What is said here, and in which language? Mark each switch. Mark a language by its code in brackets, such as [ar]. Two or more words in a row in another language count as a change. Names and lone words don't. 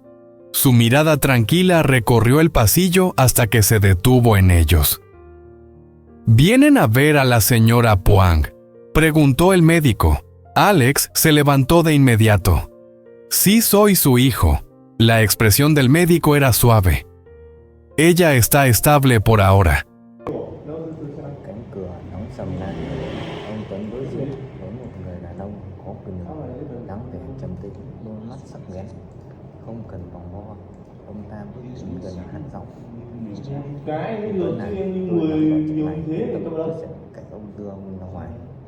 [es] Su mirada tranquila recorrió el pasillo hasta que se detuvo en ellos. «¿Vienen a ver a la señora Poang?», preguntó el médico. Alex se levantó de inmediato. «Sí, soy su hijo». La expresión del médico era suave. «Ella está estable por ahora». [vi] Cánh cửa đóng sầm lại. Ông Tuấn đối diện với một người đàn ông có quyền lực, dáng vẻ trầm tĩnh, đôi mắt sắc bén. Không cần vòng vo, ông ta bước đến gần hắn giọng. «Tối nay tôi làm vào chuyện này, tôi sẽ cậy ông đưa ông ra ngoài.